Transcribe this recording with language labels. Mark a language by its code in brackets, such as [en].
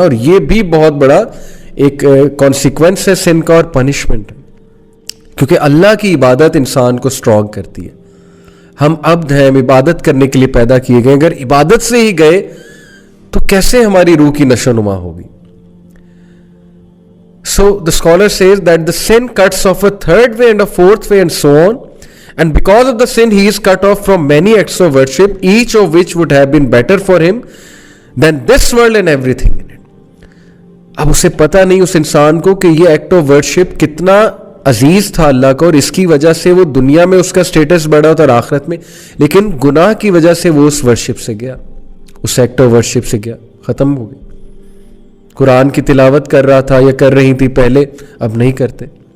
[hi] और ये भी बहुत बड़ा एक कॉन्सिक्वेंस है सिन का और पनिशमेंट, क्योंकि अल्लाह की इबादत इंसान को स्ट्रॉन्ग करती है। हम अब्द हैं, हम इबादत करने के लिए पैदा किए गए, अगर इबादत से ही गए तो कैसे हमारी रूह की नशोनुमा होगी? [en] So the scholar says that the sin cuts off a third way and a fourth way and so on, and because of the sin he is cut off from many acts of worship, each of which would have been better for him than this world and everything in it. [hi] अब उसे पता नहीं उस इंसान को कि ये act of worship कितना अजीज था अल्लाह को, और इसकी वजह से वो दुनिया में उसका स्टेटस बढ़ा और आखिरत में, लेकिन गुनाह की वजह से वो उस वर्शिप से गया, उस एक्ट ऑफ वर्शिप से गया, खत्म हो गई। कुरान की तिलावत कर रहा था या कर रही थी पहले, अब नहीं करते।